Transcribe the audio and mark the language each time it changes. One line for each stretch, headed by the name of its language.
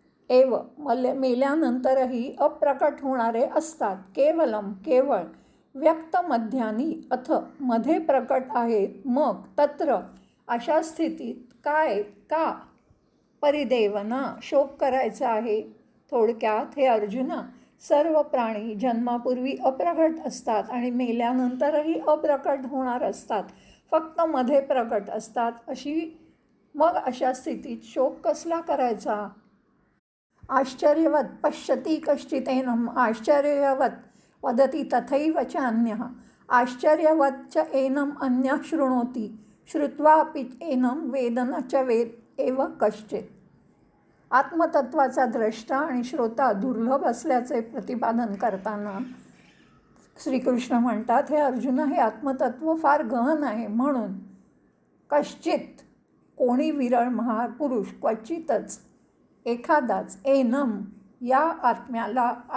Marathi: एव मेल्यानंतरही अप्रकट होणारे असतात, केवळ व्यक्त मध्यानी अथ मध्ये प्रकट आहेत, मग तत्र अशा स्थितीत का परिदेवना शोक करायचा आहे. थोडक्यात हे अर्जुना, सर्व प्राणी जन्मापूर्वी अप्रकट असतात आणि मेल्यानंतरही अप्रकट होणार असतात, फक्त मध्ये प्रकट असतात. मग अशा स्थितीत शोक कसला करायचा.
Sanskrit: आश्चर्यवत पश्यति कश्चिदेनम् आश्चर्यवत वदति तथैव च अन्यः आश्चर्यवत च एनम् अन्यः शृणोति श्रुत्वापि एनं वेद न च वेद एव कश्चित्.
Marathi: आत्मतत्वाचा द्रष्टा आणि श्रोता दुर्लभ असल्याचे प्रतिपादन करताना श्रीकृष्ण म्हणतात, हे अर्जुना, हे आत्मतत्व फार गहन आहे, म्हणून कश्चित कोणी विरळ महापुरुष, क्वचितच एखादाच, एनम या आत्म्याला,